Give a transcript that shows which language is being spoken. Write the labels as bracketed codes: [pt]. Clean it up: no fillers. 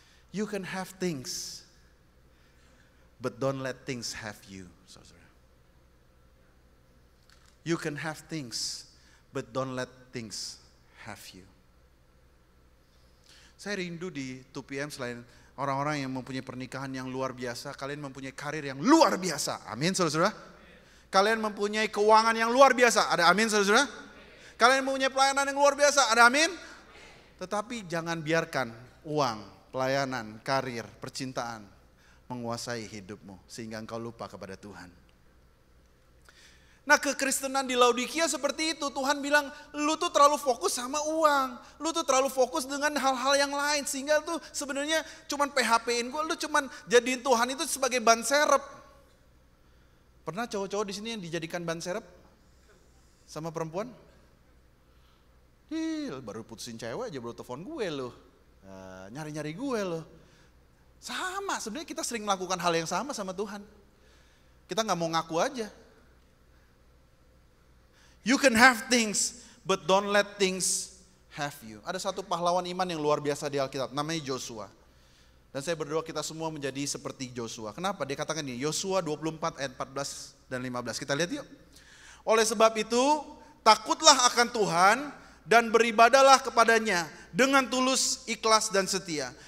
[en] You can have things, but don't let things have you, saudara. You can have things, but don't let things have you. [id] Saya rindu di 2PM selain orang-orang yang mempunyai pernikahan yang luar biasa, kalian mempunyai karir yang luar biasa. Amin, saudara-saudara. Kalian mempunyai keuangan yang luar biasa. Ada amin, saudara-saudara. Kalian mempunyai pelayanan yang luar biasa. Ada amin. Tetapi jangan biarkan uang, pelayanan, karir, percintaan menguasai hidupmu sehingga engkau lupa kepada Tuhan. Nah, kekristenan di Laodikia seperti itu. Tuhan bilang, lu tuh terlalu fokus sama uang. Lu tuh terlalu fokus dengan hal-hal yang lain. Sehingga tuh sebenarnya cuman PHP-in gue. Lu cuman jadiin Tuhan itu sebagai ban serep. Pernah cowok-cowok di sini yang dijadikan ban serep? Sama perempuan? Baru putusin cewek aja baru telepon gue loh. Nyari-nyari gue loh. Sama, sebenarnya kita sering melakukan hal yang sama Tuhan. Kita gak mau ngaku aja. [en] You can have things, but don't let things have you. [id] Ada satu pahlawan iman yang luar biasa di Alkitab, namanya Joshua. Dan saya berdoa kita semua menjadi seperti Joshua. Kenapa? Dia katakan ini, Yosua 24 ayat 14 dan 15. Kita lihat yuk. Oleh sebab itu, takutlah akan Tuhan dan beribadahlah kepadanya dengan tulus, ikhlas dan setia.